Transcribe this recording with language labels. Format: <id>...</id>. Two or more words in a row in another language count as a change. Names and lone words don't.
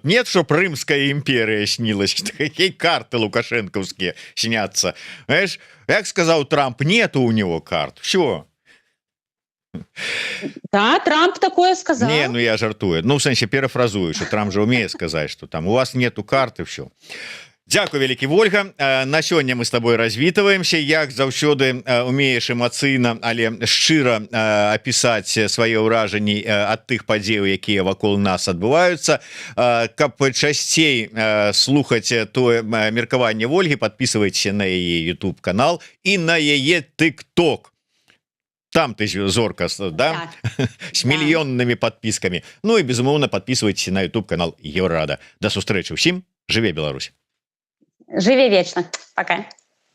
<ru>Нет, чтоб Римская империя снилась. Какие карты лукашенковские снятся. Знаешь, как сказал Трамп, нету у него карт. Все. Да, Трамп такое сказал. Не, ну я жартую. Ну, в sensie, перефразую, что Трамп же умеет сказать, что там у вас нету карты, все.</ru> <be>Дякую, вялікі Вольга. На сёння мы</be> <ru>с тобой</ru> <be>развітваемся, як заўсёды умееш эмацыйна, але шчыра апісаць свае ўражанні ад тых падзеяў, якія вакол нас адбываюцца. Каб часцей слухаць тое меркаванне Вольгі, подписывайтеся на яе YouTube канал і на яе TikTok. Там ты зорка, да? С мільённымі подпіскамі. Ну і безумоўна подписывайтеся на YouTube канал Еврорада. До сустрэчы ўсім. Жыве Беларусь.</be> <ru>Живи вечно. Пока.</ru>